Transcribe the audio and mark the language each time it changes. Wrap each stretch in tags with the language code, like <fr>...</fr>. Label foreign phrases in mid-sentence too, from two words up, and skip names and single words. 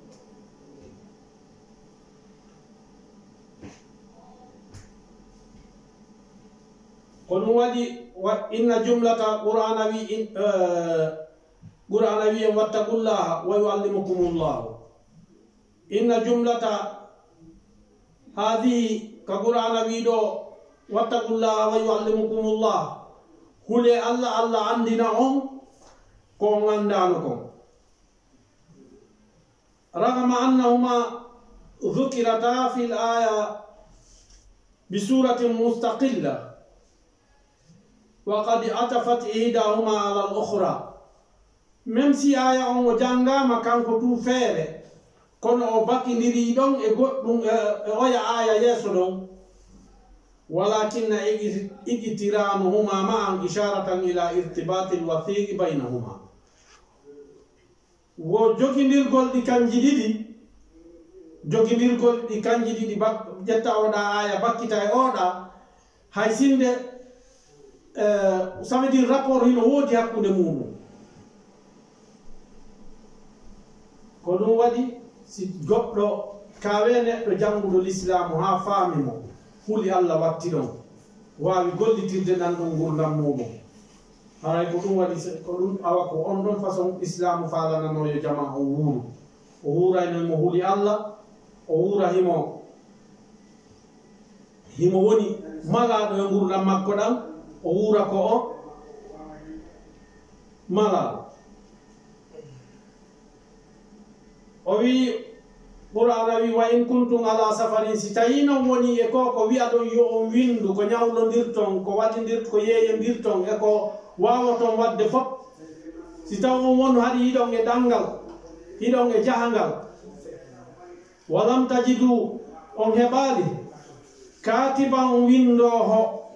<ff>ko ɗum waɗi</ff> <ar>إن جملة</ar> <ff>qur'ana wi qur'ana wi en</ff> <ar>واتقوا الله ويعلمكم الله إن جملة هذه</ar> <ff>ka qur'ana wi ɗo</ff> <ar>واتقوا الله ويعلمكم الله</ar> <ff>hule allah andina on ko gandano kon</ff> <ar>رغم أنهما ذكرتا في الآية بسورة مستقلة وقد عطفت إحداهما على الأخرى</ar> <fr>même si</fr> <ff>aya on o jangama kanko tu feere kono o bakidiri ɗon e goɗɗum e oya aya yeeso ɗon</ff> <ar>ولكن اقترانهما معا إشارة إلى ارتباط الوثيق بينهما</ar> <ff>wo jogidirgol ɗi kanji ɗiɗi ƴetta oɗa aya bakkita e oɗa hay sinde</ff> <fr>ça veut dire</fr> <ff>rapport hino woodi hakkude muɗum ko ɗum waɗi si goɗɗo kawe neɗɗo janguɗo l'islamu ha faami mo huli allah watti ɗon wawi gollitirde nan ɗum gurdam muɗum haray ko ɗum waɗi ko ɗum awa ko on ɗon façon islamu falananoyo jama o wuuru o wuurayno mo huli allah o wuura himo woni malaɗo e gurdam makko ɗam o wuura ko o malaɗo o wi qur'ana wi</ff> <ar>وإن كنتم على سفر</ar> <ff>si tawi non woni e ko wi'a ɗon yo on windu ko ñawlodirton ko waɗidir ko yeeyodirton e ko wawaton wadde fop si taw on won haɗi hiɗon e ɗanngal hiɗon e jahangal</ff> <ar>ولم تجدوا</ar> <ff>on heɓali katiban windoho</ff>